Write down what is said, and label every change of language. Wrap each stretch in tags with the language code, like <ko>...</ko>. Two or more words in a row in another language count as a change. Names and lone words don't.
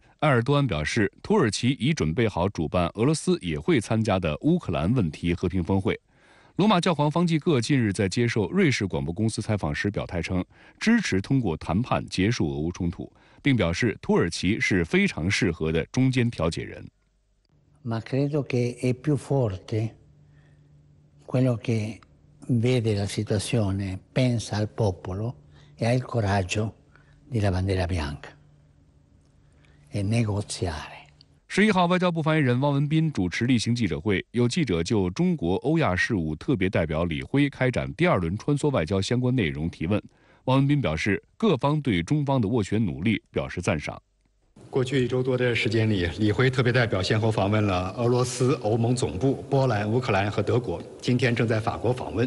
<zh>埃尔多安表示，土耳其已准备好主办俄罗斯也会参加的乌克兰问题和平峰会。罗马教皇方济各近日在接受瑞士广播公司采访时表态称，支持通过谈判结束俄乌冲突，并表示土耳其是非常适合的中间调解人。</zh> <it>Ma credo che è più forte quello che vede la situazione, pensa al popolo e ha il coraggio di la bandiera bianca e negoziare.</it> <zh>11 号，外交部发言人汪文斌主持例行记者会，有记者就中国欧亚事务特别代表李辉开展第2轮穿梭外交相关内容提问。汪文斌表示，各方对中方的斡旋努力表示赞赏。过去1周多的时间里，李辉特别代表先后访问了俄罗斯、欧盟总部、波兰、乌克兰和德国，今天正在法国访问。</zh>